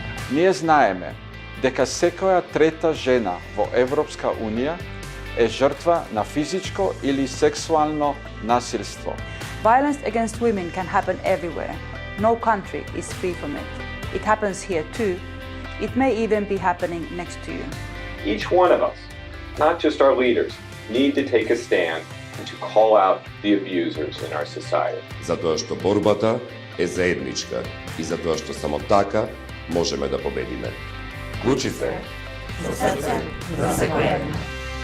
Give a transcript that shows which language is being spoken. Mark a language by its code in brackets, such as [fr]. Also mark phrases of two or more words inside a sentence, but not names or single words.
[mk] Ние знаеме дека секоја трета жена во Европска Унија е жртва на физичко или сексуално насилство. [en] Violence against women can happen everywhere. No country is free from it. It happens here too. It may even be happening next to you. Each one of us, not just our leaders, need to take a stand and to call out the abusers in our society. [mk] Затоа што борбата е заедничка и затоа што само така можеме да победиме. Клучи се! За срце, за секој една.